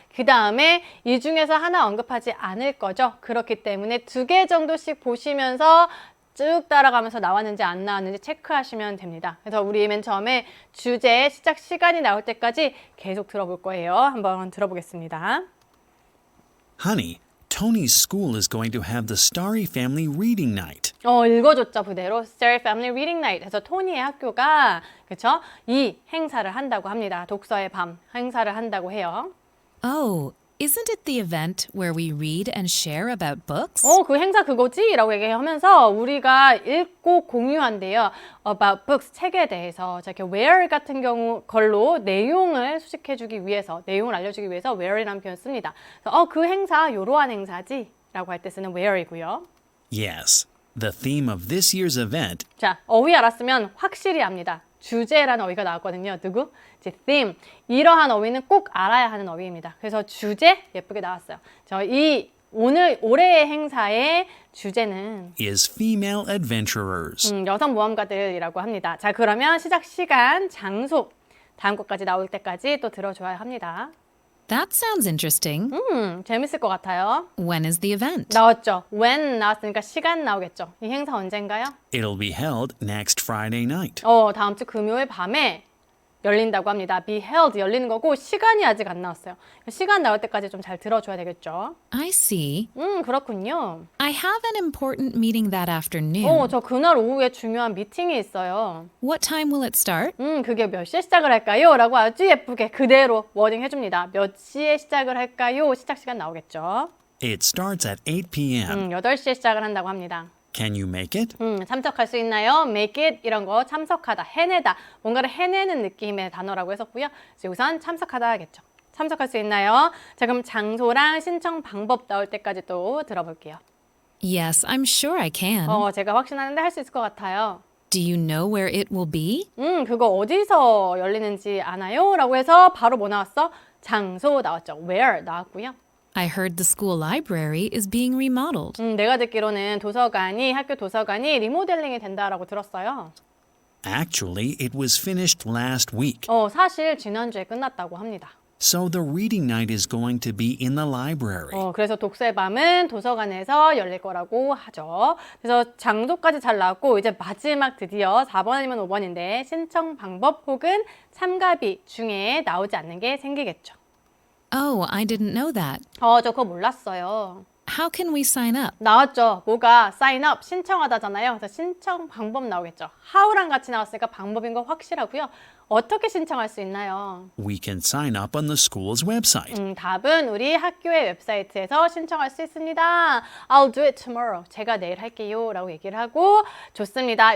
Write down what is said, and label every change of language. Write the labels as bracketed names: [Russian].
[Korean] 그 다음에 이 중에서 하나 언급하지 않을 거죠. 그렇기 때문에 2개 정도씩 보시면서 쭉 따라가면서 나왔는지 안 나왔는지 체크하시면 됩니다. 그래서 우리 맨 처음에 주제 시작 시간이 나올 때까지 계속 들어볼 거예요. 한번 들어보겠습니다. [English] Honey, Tony's school is going to have the Starry Family Reading Night. [Korean] 읽어줬죠. 그대로 Starry Family Reading Night 해서 토니의 학교가 그쵸? 이 행사를 한다고 합니다. 독서의 밤 행사를 한다고 해요. [English] Oh, isn't it the event where we read and share about books? [Korean] 그 행사 그거지? 라고 얘기하면서 우리가 읽고 공유한대요. [English] About books, [Korean] 책에 대해서. 자, 이렇게 where 같은 경우 걸로 내용을 수식해주기 위해서, 내용을 알려주기 위해서 where이라는 표현 씁니다. 그래서 그 행사, 요러한 행사지? 라고 할 때 쓰는 where이고요. [English] Yes, the theme of this year's event [Korean] 자, 어휘 알았으면 확실히 압니다. 주제라는 어휘가 나왔거든요. 누구? 이제 theme. 이러한 어휘는 꼭 알아야 하는 어휘입니다. 그래서 주제 예쁘게 나왔어요. 올해의 행사의 주제는 [English] is female adventurers. [Korean] 여성 모험가들이라고 합니다. 자, 그러면 시작 시간, 장소, 다음 것까지 나올 때까지 또 들어줘야 합니다. [English] That sounds interesting. [Korean] 재밌을 것 같아요. [English] When is the event? [Korean] 나왔죠. when 나왔으니까 시간 나오겠죠. 이 행사 언젠가요? [English] It'll be held next Friday night. [Korean] 다음 주 금요일 밤에 열린다고 합니다. be held 열리는 거고 시간이 아직 안 나왔어요. 시간 나올 때까지 좀 잘 들어줘야 되겠죠. [English] I see. [Korean] 그렇군요. [English] I have an important meeting that afternoon. [Korean] 저 그날 오후에 중요한 미팅이 있어요. [English] What time will it start? [Korean] 그게 몇 시에 시작을 할까요? 라고 아주 예쁘게 그대로 워딩 해줍니다. 몇 시에 시작을 할까요? 시작 시간 나오겠죠. [English] It starts at 8 p.m. [Korean] 8시에 시작을 한다고 합니다. [English] Can you make it? [Korean] 참석할 수 있나요? make it 이런 거 참석하다, 해내다, 뭔가를 해내는 느낌의 단어라고 했었고요. 이제 우선 참석하다 하겠죠. 참석할 수 있나요? 자, 그럼 장소랑 신청 방법 나올 때까지 또 들어볼게요. [English] Yes, I'm sure I can. [Korean] 제가 확신하는데 할 수 있을 것 같아요. [English] Do you know where it will be? [Korean] 그거 어디서 열리는지 아나요? 라고 해서 바로 뭐 나왔어? 장소 나왔죠. where 나왔고요. [English] I heard the school library is being remodeled. [Korean] 내가 듣기로는 학교 도서관이 리모델링이 된다라고 들었어요. [English] Actually, it was finished last week. [Korean] 사실 지난주에 끝났다고 합니다. [English] So the reading night is going to be in the library. [Korean] 그래서 독서의 밤은 도서관에서 열릴 거라고 하죠. 그래서 장소까지 잘 나왔고 이제 마지막 드디어 4번 아니면 5번인데 신청 방법 혹은 참가비 중에 나오지 않는 게 생기겠죠. [English] Oh, I didn't know that. [Korean] 저 그거 몰랐어요. [English] How can we sign up? [Korean] 나왔죠. 뭐가 sign up, 신청하다잖아요. 그래서 신청 방법 나오겠죠. how랑 같이 나왔으니까 방법인 거 확실하고요. 어떻게 신청할 수 있나요? [English] We can sign up on the school's website. [Korean] 답은 우리 학교의 웹사이트에서 신청할 수 있습니다. [English] I'll do it tomorrow. [Korean] 제가 내일 할게요. 라고 얘기를 하고 좋습니다.